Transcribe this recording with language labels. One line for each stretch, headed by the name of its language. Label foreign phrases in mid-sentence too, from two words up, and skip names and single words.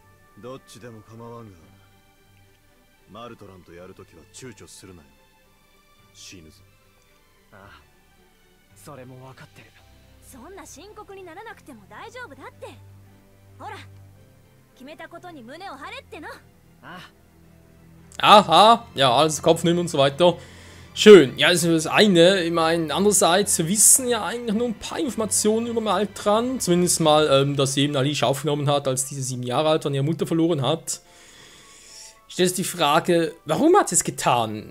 Japanese: どっちでも構わんが、マルトランとやるときは躊躇するなよ。死ぬぞ。ああ、それも分かってる。そんな深刻にならなくても大丈夫だって。ほら、決めたことに胸を張れっての。あ
German: あ。Aha, ja, alles Kopf nehmen und so weiter. Schön, ja, das ist das eine. Ich meine, andererseits, wir wissen ja eigentlich nur ein paar Informationen über Maltran. Zumindest mal, dass sie eben Alicia aufgenommen hat, als diese 7 Jahre alt war und ihre Mutter verloren hat. Stellt sich die Frage, warum hat sie es getan?